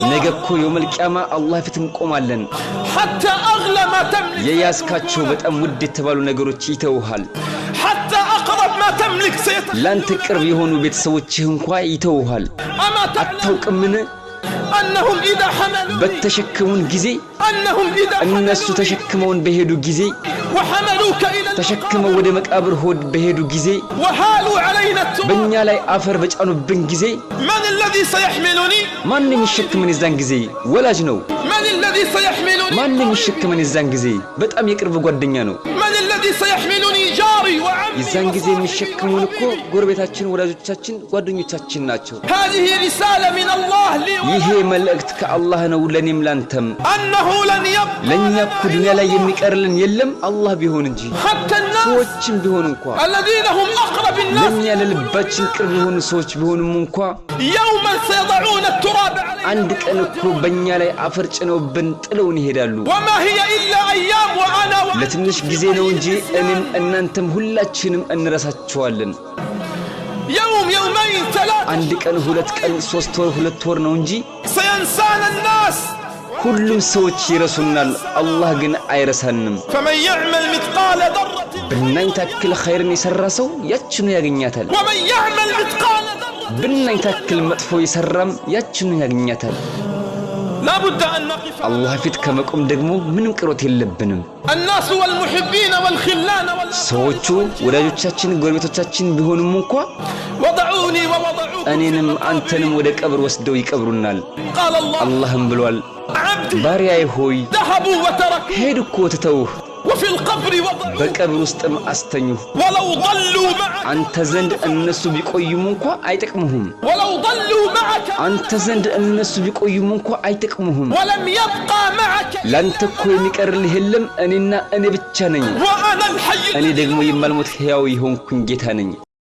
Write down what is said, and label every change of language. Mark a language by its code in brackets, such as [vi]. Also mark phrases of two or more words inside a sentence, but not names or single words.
[am] ነገኮ [ar] يوم القيامة [am] አላህ ፊት እንቆማለን [ar] حتى أغلى ما تملك [am] የያዝካቸው በጣም ውድ የተባሉ ነገሮች ይተውሃል [ar] حتى أقرب ما تملك [am] ላንተ ቅርብ የሆኑ ቤተሰቦችህ እንኳን ይተውሃል አታውቅምን [ar] أنهم إذا حملوا [am] በተሸከሙን ጊዜ እነሱ ተሸክመውን በሄዱ ጊዜ [ar] وحملوك إلى [am] ተሸክመው ወደ መቃብር ሆድ በሄዱ ጊዜ [ar] وحالوا علينا [am] በእኛ ላይ አፈር በጫኑብን ጊዜ [ar] من الذي سيحملني [am] ማን የሚሸከመን የዛን ጊዜ ወላጅ ነው [ar] من الذي سيحملني [am] ማን የሚሸከመን የዛን ጊዜ በጣም የቅርብ ጓደኛ ነው [ar] من الذي سيحملني جاري وعمي [am] የዛን ጊዜ የሚሸከሙን እኮ ጎረቤታችን ወላጆቻችን ጓደኞቻችን ናቸው [ar] هذه رسالة من الله لي [am] ይሄ መልእክት ከአላህ ነው ለኔም ላንተም [ar] أنه لن يبقى [am] ለኛ እኮ ዱንያ ላይ የሚቀርልን የለም አላህ ቢሆን እንጂ [ar] حتى الناس [am] ሰዎችም ቢሆን እንኳን [ar] الذين هم أقرب الناس [am] ለኛ ለልባችን ቅርብ የሆኑ ሰዎች ቢሆንም እንኳን [ar] يوما سيضعون التراب علينا [am] አንድ ቀን እኮ በእኛ ላይ አፈር ጭነውብን ጥለውን ይሄዳሉ [ar] وما هي إلا أيام وأنا [am] ለትንሽ ጊዜ ነው እንጂ እኔም እናንተም ሁላችንም እንረሳቸዋለን [ar] يوم يومين ثلاثة [am] አንድ ቀን ሁለት ቀን ሶስት ወር ሁለት ወር ነው እንጂ [ar] سينسانا الناس [am] ሁሉም ሰዎች ይረሱናል አላህ ግን አይረሳንም [ar] فمن يعمل مثقال ذرة [am] ብናኝ ታክል ኸይርን የሰራ ሰው ያችኑ ያገኛታል [ar] ومن يعمل مثقال ذرة [am] ብናኝ ታክል መጥፎ የሰራም ያችኑ ያገኛታል [ar] لا بد أن نقف [am] አላህ ፊት ከመቆም ደግሞ ምንም ቅሮት የለብንም [ar] الناس والمحبين والخلان [am] ሰዎቹ ወዳጆቻችን ጎረቤቶቻችን ቢሆኑም እንኳን [ar] وضعوني ووضعوك [am] እኔንም አንተንም ወደ ቀብር ወስደው ይቀብሩናል [ar] قال الله [am] አላህም ብሏል [ar] عبدي [am] ባሪያዬ ሆይ [ar] ذهبوا وتركوا [am] ሄድኮ ትተውህ [ar] وفي القبر وضعوا [am] በቀብር ውስጥም አስተኙህ [ar] ولو ضلوا معك [am] አንተ ዘንድ እነሱ ቢቆዩም እንኳን አይጠቅሙህም [ar] ولو ضلوا معك [am] አንተ ዘንድ እነሱ ቢቆዩም እንኳን አይጠቅሙህም [ar] ولم يبقى معك [am] ላንተ እኮ የሚቀርልህ የለም እኔና እኔ ብቻ ነኝ [ar] وأنا الحي [am] እኔ ደግሞ የማልሞት ሕያው የሆንኩኝ ጌታ ነኝ